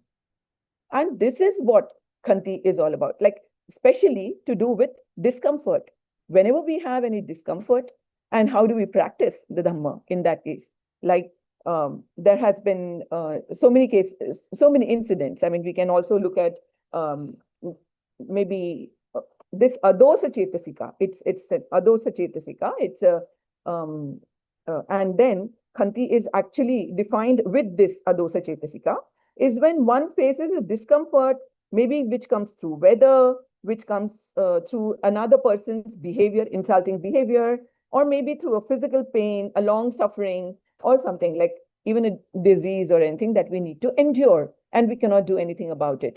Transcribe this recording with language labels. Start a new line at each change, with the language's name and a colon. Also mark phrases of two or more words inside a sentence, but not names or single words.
English: And this is what khanti is all about, like especially to do with discomfort. Whenever we have any discomfort, and how do we practice the Dhamma in that case? Like there has been so many cases, so many incidents. I mean, we can also look at maybe this
Pali: adosa chetasika.
English: It's an
Pali: adosa chetasika.
English: It's a and then khanti is actually defined with this
Pali: adosa chetasika,
English: is when one faces a discomfort, maybe which comes through weather, which comes through another person's behavior, insulting behavior, or maybe through a physical pain, a long suffering, or something like even a disease or anything that we need to endure, and we cannot do anything about it.